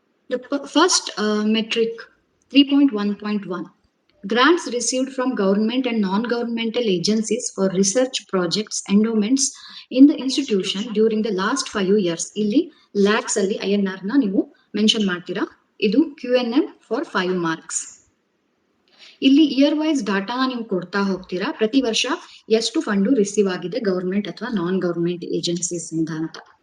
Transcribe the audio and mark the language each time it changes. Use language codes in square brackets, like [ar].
[en] The first metric 3.1.1, grants received from government and non-governmental agencies for research projects endowments in the institution during the last 5 years. [kn] ಇಲ್ಲಿ lakhs ಅಲ್ಲಿ INR ನ ನೀವು mention ಮಾಡ್ತೀರಾ. ಇದು [en] QNM for 5 marks. [kn] ಇಲ್ಲಿ year wise ಡಾಟಾನ ನೀವು ಕೊಡ್ತಾ ಹೋಗ್ತೀರಾ, ಪ್ರತಿ ವರ್ಷ ಎಷ್ಟು ಫಂಡು ರಿಸೀವ್ ಆಗಿದೆ ಗವರ್ಮೆಂಟ್ ಅಥವಾ ನಾನ್ ಗವರ್ಮೆಂಟ್ ಏಜೆನ್ಸೀಸ್ ಇಂದ ಅಂತ.